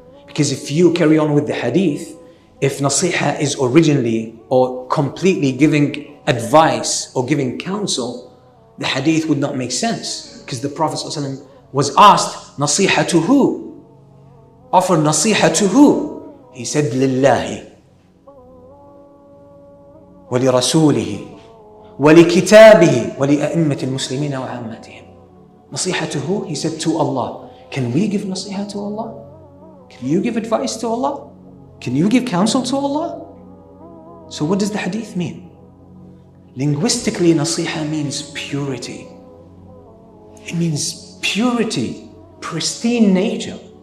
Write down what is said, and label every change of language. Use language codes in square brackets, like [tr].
[en] Because if you carry on with the hadith, if Nasiha is originally or completely giving advice or giving counsel, the hadith would not make sense. Because the Prophet ﷺ was asked, Nasiha to who? Offer Nasiha to who? He said, [ar] Lillahi, وَلِرَسُولِهِ وَلِكِتَابِهِ وَلِأَئِمَّةِ الْمُسْلِمِينَ وَعَامَّتِهِمْ. [en] Nasiha to who? He said, to Allah. Can we give Nasiha to Allah? Can you give advice to Allah? Can you give counsel to Allah? So what does the hadith mean? Linguistically, Nasiha means purity. It means purity, pristine nature.